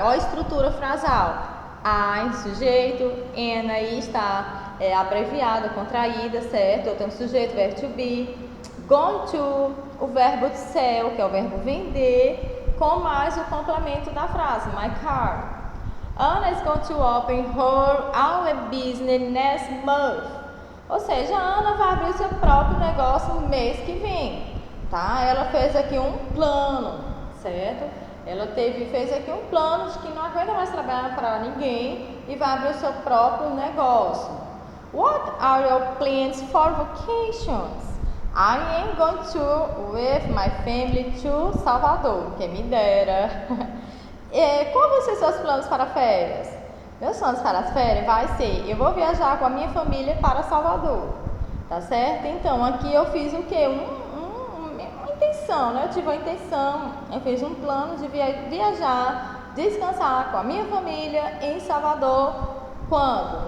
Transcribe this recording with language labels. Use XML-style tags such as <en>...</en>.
<pt>Olha a estrutura frasal. I, sujeito, and aí está abreviada, contraída, certo? Eu tenho sujeito, verbo to be. Going to, o verbo sell, que é o verbo vender, com mais o complemento da frase,</pt> <en>my car. Anna is going to open her own business next month.</en> <pt>Ou seja, a Ana vai abrir o seu próprio negócio no mês que vem, tá? Ela fez aqui um plano, certo? Ela fez aqui um plano de que não aguenta mais trabalhar para ninguém e vai abrir o seu próprio negócio.</pt> <en>What are your plans for vacations? I am going to with my family to Salvador,</en> <pt>que me dera. Qual vão ser seus planos para férias? Meus planos para as férias vai ser, eu vou viajar com a minha família para Salvador, tá certo? Então, aqui eu fiz o quê? Uma intenção, né? Eu tive uma intenção, eu fiz um plano de viajar, descansar com a minha família em Salvador, quando?</pt>